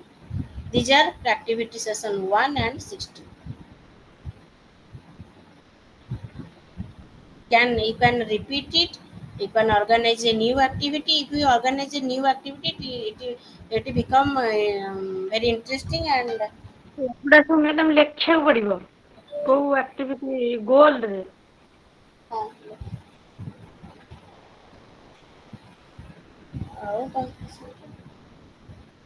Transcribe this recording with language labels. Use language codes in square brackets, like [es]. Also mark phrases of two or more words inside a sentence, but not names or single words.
[en] These are activity session 1 and 16. You can repeat it. You can organize a new activity. If you organize a new activity, it will become very interesting, and [or] ଏଗୁଡ଼ା ସବୁ ମ୍ୟାଡ଼ାମ ଲେଖିବାକୁ ପଡ଼ିବ କୋଉ [en] activity goalରେ? [or] uh, ଆଉ କଣ?